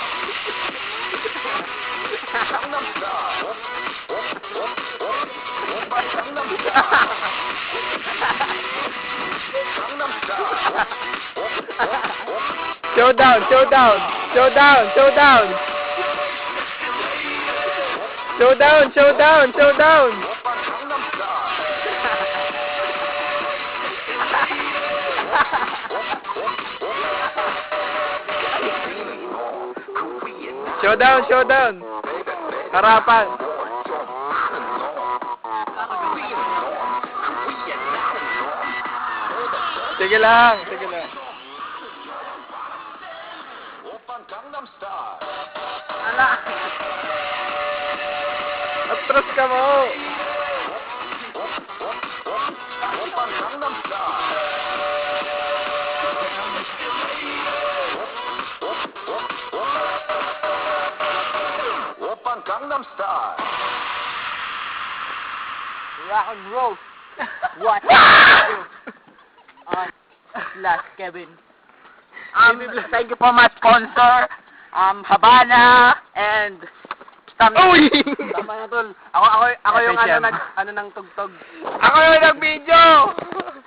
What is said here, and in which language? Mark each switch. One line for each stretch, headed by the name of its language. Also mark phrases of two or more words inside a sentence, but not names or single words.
Korean: 강남스타일 오빤 강남스타일 강남스타일
English: Showdown! Showdown! Showdown! Showdown! Showdown! Showdown! Showdown!
Korean: 오빤 강남스타일
English: Showdown! Showdown!
Filipino: Harapan! Sige lang! Sige lang!
Korean: 오빤 강남스타일
Filipino: Ala. Atras ka mo!
Korean: 오빤 강남스타일 오빤 강남스타일
English: Rock and roll. What? Last Kevin. Thank you for my sponsor, Habana and Uy!
Filipino: Tama na tol. Ako yung FHM. ano ng tugtog. Ako yung nag-video!